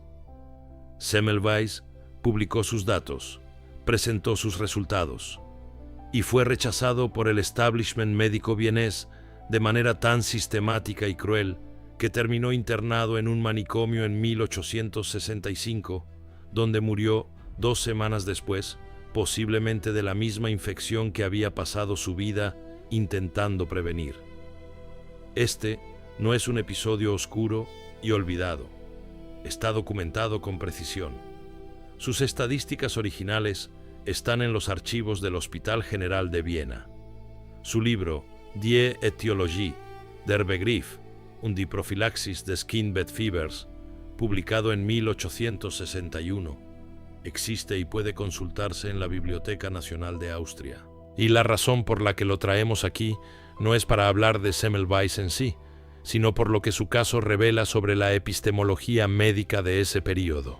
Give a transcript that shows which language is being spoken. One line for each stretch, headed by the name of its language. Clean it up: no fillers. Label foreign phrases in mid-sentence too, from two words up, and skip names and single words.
Spanish: Semmelweis publicó sus datos, presentó sus resultados, y fue rechazado por el establishment médico vienés de manera tan sistemática y cruel que terminó internado en un manicomio en 1865, donde murió 2 semanas después, posiblemente de la misma infección que había pasado su vida intentando prevenir. Este no es un episodio oscuro y olvidado. Está documentado con precisión. Sus estadísticas originales están en los archivos del Hospital General de Viena. Su libro Die Etiologie der Begriff und die Prophylaxis des Kindbettfiebers, publicado en 1861, existe y puede consultarse en la Biblioteca Nacional de Austria. Y la razón por la que lo traemos aquí no es para hablar de Semmelweis en sí, sino por lo que su caso revela sobre la epistemología médica de ese período.